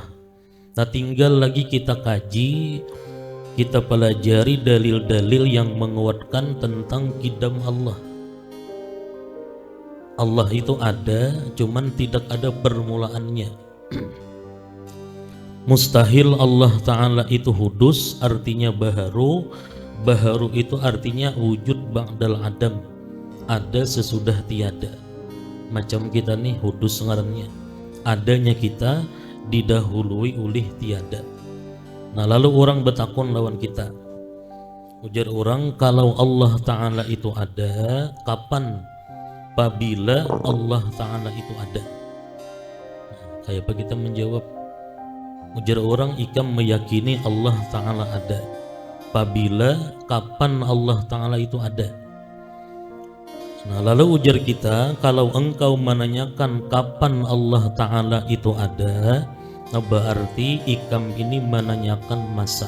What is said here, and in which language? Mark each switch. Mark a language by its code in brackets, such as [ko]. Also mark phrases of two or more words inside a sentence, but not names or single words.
[id] Nah, tinggal lagi kita kaji, kita pelajari dalil-dalil yang menguatkan tentang qidam Allah. Allah itu ada, cuman tidak ada permulaannya. Mustahil Allah Ta'ala itu hudus, artinya baharu. Baharu itu artinya [ar] وجود بعد العدم, [id] ada sesudah tiada. Macam kita nih hudus ngarannya, adanya kita didahului oleh tiada. Nah lalu orang bertakun lawan kita, ujar orang, kalau Allah Ta'ala itu ada, kapan? Apabila Allah Ta'ala itu ada. Nah, kayak apa kita menjawab? Ujar orang, ikam meyakini Allah Ta'ala ada. Apabila kapan Allah Ta'ala itu ada. Nah lalu ujar kita, kalau engkau menanyakan kapan Allah Ta'ala itu ada, nah berarti ikam ini menanyakan masa.